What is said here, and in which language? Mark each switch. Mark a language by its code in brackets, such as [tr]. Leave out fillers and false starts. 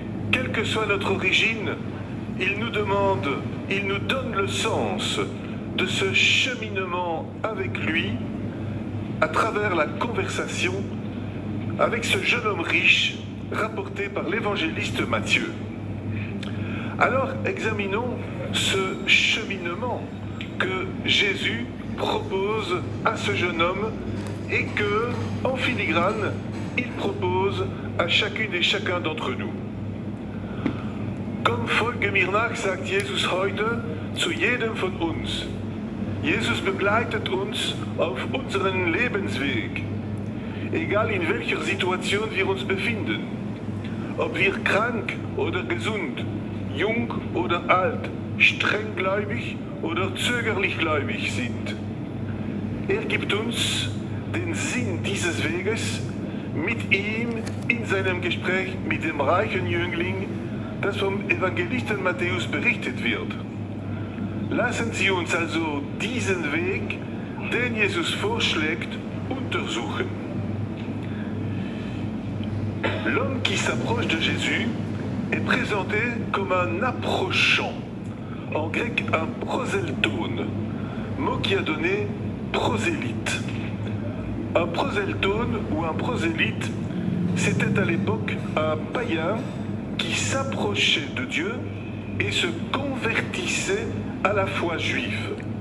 [fr] Quelle que soit notre origine, il nous demande, il nous donne le sens de ce cheminement avec lui à travers la conversation avec ce jeune homme riche rapporté par l'évangéliste Matthieu. Alors examinons ce cheminement que Jésus propose à ce jeune homme et que, en filigrane, il propose à chacune et chacun d'entre nous. [de] Komm, folge mir nach, sagt Jesus heute zu jedem von uns. Jesus begleitet uns auf unseren Lebensweg, egal in welcher Situation wir uns befinden, ob wir krank oder gesund, jung oder alt, strenggläubig oder zögerlich gläubig sind. Er gibt uns den Sinn dieses Weges mit ihm in seinem Gespräch mit dem reichen Jüngling, das vom Evangelisten Matthäus berichtet wird. Lassen Sie uns also diesen Weg, den Jesus vorschlägt, untersuchen. [fr] L'homme qui s'approche de Jésus est présenté comme un approchant, en grec un proseltone, mot qui a donné prosélyte. Un proseltone ou un prosélyte, c'était à l'époque un païen qui s'approchait de Dieu et se convertissait à la foi juive.